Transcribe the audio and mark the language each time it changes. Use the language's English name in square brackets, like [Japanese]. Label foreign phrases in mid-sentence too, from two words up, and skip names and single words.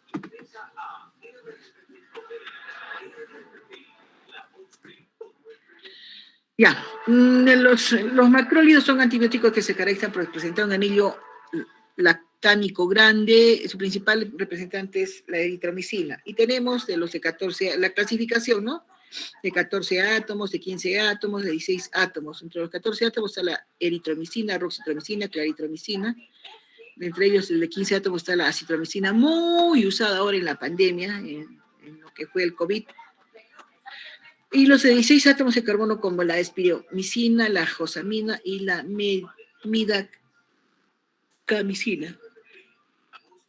[Spanish] Ya, los macrólidos son antibióticos que se caracterizan por presentar un anillo lactámico grande. Su principal representante es la eritromicina. Y tenemos de los de 14, la clasificación, ¿no? De 14 átomos, de 15 átomos, de 16 átomos. Entre los 14 átomos está la eritromicina, roxitromicina, claritromicina. Entre ellos, el de 15 átomos está la acitromicina, muy usada ahora en la pandemia, en lo que fue el COVID. Y los de 16 átomos de carbono, como la espiromicina, la josamina y la midacamicina.